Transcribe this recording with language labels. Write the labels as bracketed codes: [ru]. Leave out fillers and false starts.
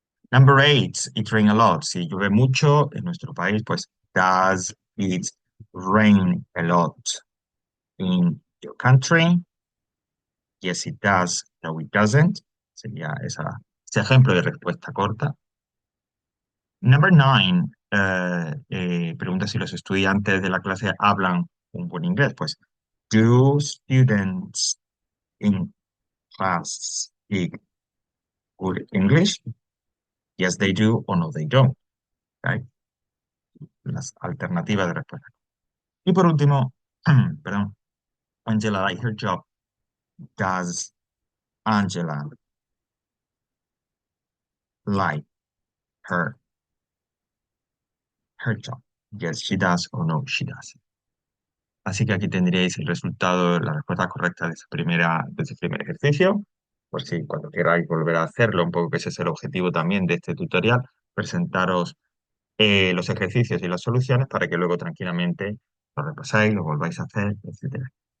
[en] Number 8, it rain a lot. [es] Si llueve mucho en nuestro país, pues [en] does it rain a lot in your country? Yes, it does. No, it doesn't. [es] Sería ese ejemplo de respuesta corta. [en] Number 9, [es] pregunta si los estudiantes de la clase hablan un buen inglés. [en] Pues, do students in class speak good English? Yes, they do, or no, they don't. Okay. [es] Las alternativas de respuesta. Y por último, perdón, [en] Angela like her job. Does Angela like her job? Yes, she does, or no, she does. [es] Así que aquí tendréis el resultado, la respuesta correcta de ese primer ejercicio. Por si cuando queráis volver a hacerlo, un poco que ese es el objetivo también de este tutorial, presentaros los ejercicios y las soluciones para que luego tranquilamente lo repasáis, lo volváis a hacer, etcétera.